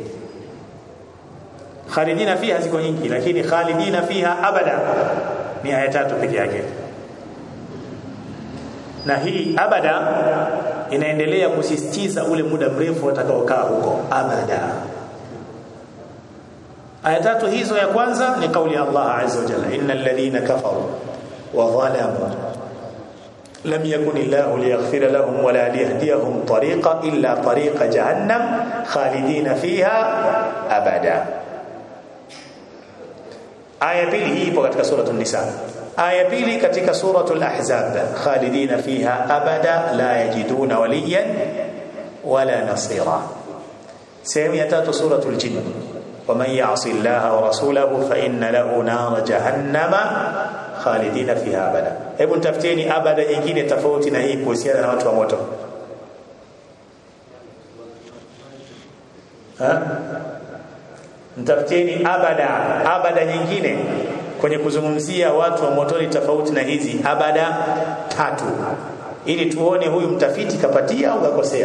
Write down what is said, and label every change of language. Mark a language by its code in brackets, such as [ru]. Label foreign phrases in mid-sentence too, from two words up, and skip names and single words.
[ar] خالدين فيها [sw] ziko nyingi, lakini [ar] خالدين فيها أبدا [sw] ni aya tatu peke yake. Na hii abada inaendelea kusisitiza ule muda mrefu watakaokaa huko abada. Aya tatu hizo, ya kwanza ni kauli ya Allah [ar] عز وجل إن الذين كفروا وظلموا لم يكن الله ليغفر لهم ولا ليهديهم طريقا إلا طريق جهنم خالدين فيها أبدا. [sw] Aya pili hii ipo katika suratul nisa. Aya pili katika suratul ahzab, [ar] خالدين فيها أبدا لا يجدون وليا ولا نصيرا. [sw] Sehemu ya tatu [ar] suratul jinn, ومن يعص الله ورسوله فإن له نار جهنم خالدين فيها أبدا. [sw] Hebu tafuteni abada nyingine tofauti na hii kuhusiana na watu wa moto. Mtafuteni abada nyingine kwenye kuzungumzia watu wa motoni tofauti na hizi abada tatu, ili tuone huyu mtafiti kapatia au kakosea.